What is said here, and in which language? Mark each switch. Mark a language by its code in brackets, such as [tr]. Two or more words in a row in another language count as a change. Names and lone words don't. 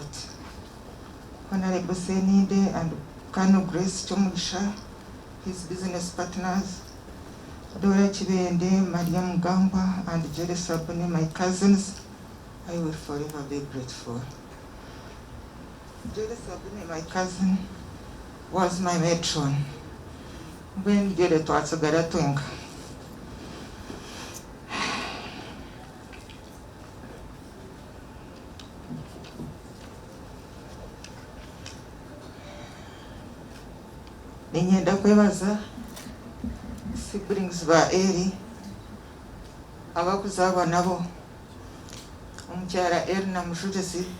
[en] Honorable Senide and Colonel Grace Chomugisha, his business partners, Dora Chibende, Mariam Gamba, and Jerry Sabuni, my cousins, I will forever be grateful. Jerry Sabuni, my cousin, was my matron when Jerry Twatsagara Twink. [nyn] Ninyenda kwebaza siblings ba ELLY abakuzaabwa nabo omukyala Erna Mushutesi